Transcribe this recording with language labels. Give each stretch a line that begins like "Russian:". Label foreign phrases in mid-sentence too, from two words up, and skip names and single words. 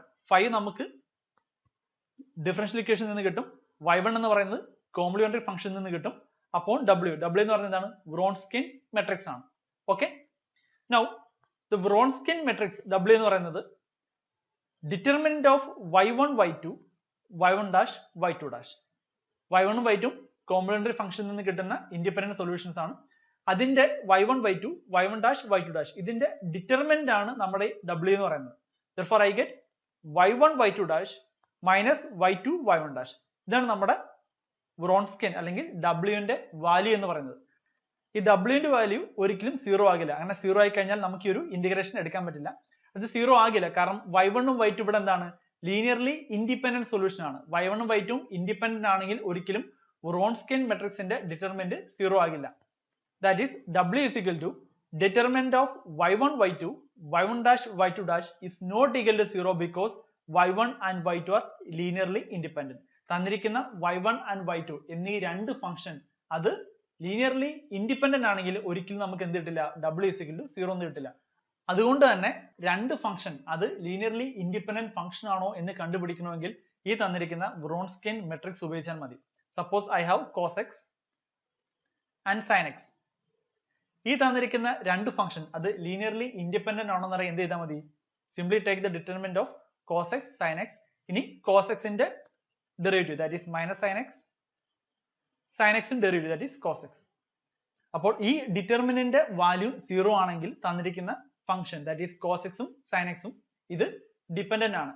Malayalam: 5 നമുക്ക്
English: differential equation
Malayalam: നിന്ന് കിട്ടും, y1 എന്ന് പറയുന്നത്
English: complementary function
Malayalam: നിന്ന് കിട്ടും. അപ്പോൾ w എന്ന് പറയുന്നത് എന്താണ്?
English: Wronskian matrix
Malayalam: ആണ്.
English: Okay, now the Wronskian matrix
Malayalam: w എന്ന് പറയുന്നത്
English: determinant of y1 y2 y1 dash y2 dash y1 y2 complementary function
Malayalam: നിന്ന് കിട്ടുന്ന
English: independent solutions
Malayalam: ആണ്. അതിന്റെ y1 y2 y1 dash y2 dash ഇതിന്റെ ഡിറ്റർമിനന്റ് ആണ് നമ്മുടെ w എന്ന് പറയുന്നത്.
English: therefore I get y1 y2 dash minus y2 y1 dash.
Malayalam: ഇതാണ് നമ്മുടെ വ്രോൺസ്കിയൻ അല്ലെങ്കിൽ w ന്റെ വാല്യൂ എന്ന് പറയുന്നത്. ഈ w ന്റെ വാല്യൂ ഒരിക്കലും 0 ആകില്ല. അങ്ങനെ 0 ആയി കഴിഞ്ഞാൽ നമുക്ക് ഈ ഒരു ഇന്റഗ്രേഷൻ എടുക്കാൻ പറ്റില്ല. അത് 0 ആകില്ല കാരണം y1 ഉം y2 ഇവിടെ എന്താണ്
English: linearly independent solution
Malayalam: ആണ്. y1 ഉം y2 ഉം ഇൻഡിപെൻഡന്റ് ആണെങ്കിൽ ഒരിക്കലും
English: Wronskian matrix determinant
Malayalam: 0 ആകില്ല.
English: That is w is equal to determinant of y1 y2 y1 dash y2 dash is not equal to 0 because y1 and y2 are linearly independent.
Malayalam: തന്നിരിക്കുന്ന y1 and y2 എന്നീ രണ്ട് ഫംഗ്ഷൻ അത്
English: linearly independent
Malayalam: ആണെങ്കിൽ ഒരിക്കലും നമുക്ക് എന്ത് കിട്ടില്ല
English: w is equal to 0
Malayalam: എന്ന് കിട്ടില്ല. അതുകൊണ്ട് തന്നെ രണ്ട് ഫംഗ്ഷൻ അത്
English: linearly independent function
Malayalam: ആണോ എന്ന് കണ്ടുപിടിക്കണമെങ്കിൽ ഈ തന്നിരിക്കുന്ന
English: Wronskian matrix
Malayalam: ഉപയോഗിച്ചാൽ മതി.
English: സപ്പോസ് I have cos x and sin x.
Malayalam: ഈ തന്നിരിക്കുന്ന രണ്ട് ഫംഗ്ഷൻ അത് ലീനിയർലി ഇൻഡിപെൻഡന്റ് ആണോ എന്നറിയാൻ എന്ത് ചെയ്താൽ മതി
English: simply take the determinant of cos x sin x.
Malayalam: ഇനി cos x ന്റെ
English: derivative that is minus sin x,
Malayalam: sin x ന്റെ
English: derivative that is cos x.
Malayalam: അപ്പോൾ ഈ
English: determinant value
Malayalam: 0 ആണെങ്കിൽ തന്നിരിക്കുന്ന ഫംഗ്ഷൻ
English: that is cos x
Malayalam: ഉം sin x ഉം ഇത് ഡിപെൻഡന്റ് ആണ്.